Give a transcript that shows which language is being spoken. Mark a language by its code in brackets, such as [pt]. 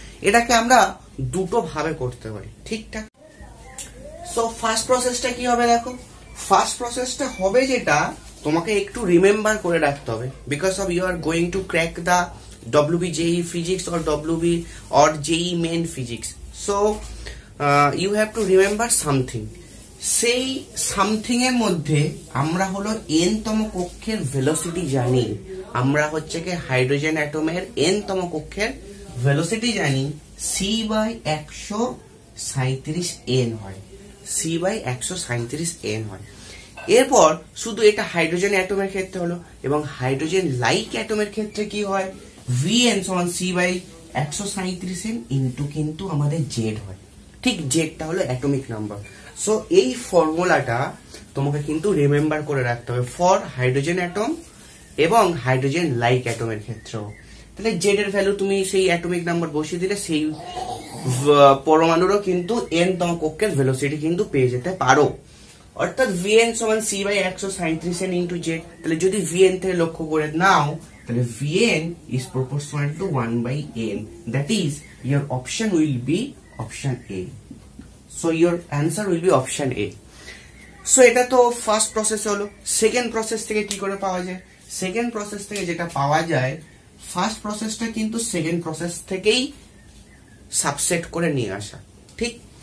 [bn] এটাকে আমরা দুটো ভাবে করতে পারি, ঠিকঠাক। সো ফার্স্ট প্রসেসটা কি হবে দেখো, ফার্স্ট প্রসেসটা হবে যেটা তোমাকে একটু রিমেম্বার করে রাখতে হবে, [en] Because of you are going to crack the WB JEE physics or WB or JEE main physics. So you have to remember something. [bn] সেই সামথিং এর মধ্যে আমরা হলো n তম কক্ষের ভেলোসিটি জানি, আমরা হচ্ছে কি হাইড্রোজেন অ্যাটমের n তম কক্ষের ভেলোসিটি জানি c/137n হয়, c/137n হয়। এরপর শুধু এটা হাইড্রোজেন অ্যাটমের ক্ষেত্রে হলো, এবং হাইড্রোজেন লাইক অ্যাটমের ক্ষেত্রে কি হয় Vn সমান c/137n ইনটু কিন্তু আমাদের z হয়, ঠিক জেডটা হলো অ্যাটমিক নাম্বার। সো এই ফর্মুলাটা তোমাকে কিন্তু রিমেম্বার করে রাখতে হবে ফর হাইড্রোজেন অ্যাটম এবং হাইড্রোজেন লাইক অ্যাটমের ক্ষেত্রেও। তাহলে জেড এর ভ্যালু তুমি সেই অ্যাটমিক নাম্বার বসিয়ে দিলে সেই পরমাণুরও কিন্তু n তম কক্ষের ভেলোসিটি কিন্তু পেয়ে যেতে পারো। অর্থাৎ Vn সমান c/137n ইনটু z। তাহলে যদি Vn থেকে লক্ষ্য করে নাও তাহলে [en] Vn is proportional to 1/n, that is your option will be option A. So your answer will be option A. [bn] So এটা তো ফার্স্ট প্রসেস হলো। সেকেন্ড প্রসেস থেকে কি করে পাওয়া যায়? সেকেন্ড প্রসেস থেকে যেটা পাওয়া যায়, ফার্স্ট প্রসেসটা কিন্তু সেকেন্ড প্রসেস থেকেই সাবসেট করে নিয়ে আসা, ঠিক।